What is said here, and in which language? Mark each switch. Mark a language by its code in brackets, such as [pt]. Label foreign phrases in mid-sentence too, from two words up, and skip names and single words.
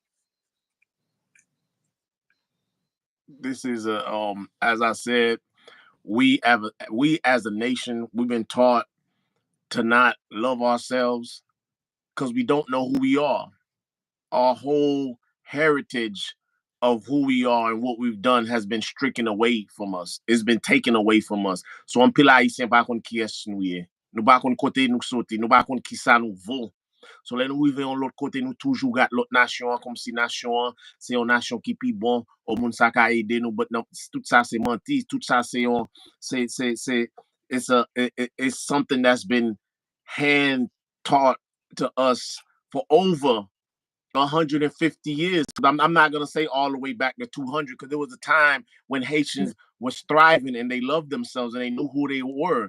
[en] This is a as I said, we as a nation, we've been taught to not love ourselves because we don't know who we are. Our whole heritage of who we are and what we've done has been stricken away from us. It's been taken away from us. [ht] So an pil haisyen pa kon ki es nou ye. Nou pa kon kote nou sote, nou pa kon ki sa nou vo. So lè nou rive yon lot kote nou toujou gat lot nasyon kom si nasyon se yon nasyon ki pi bon ou moun sa ka ede nou, but non, tout sa se manti, tout sa se yon [en] it's something that's been hand taught to us for over 150 years. I'm not going to say all the way back to 200 because there was a time when Haitians was thriving and they loved themselves and they knew who they were.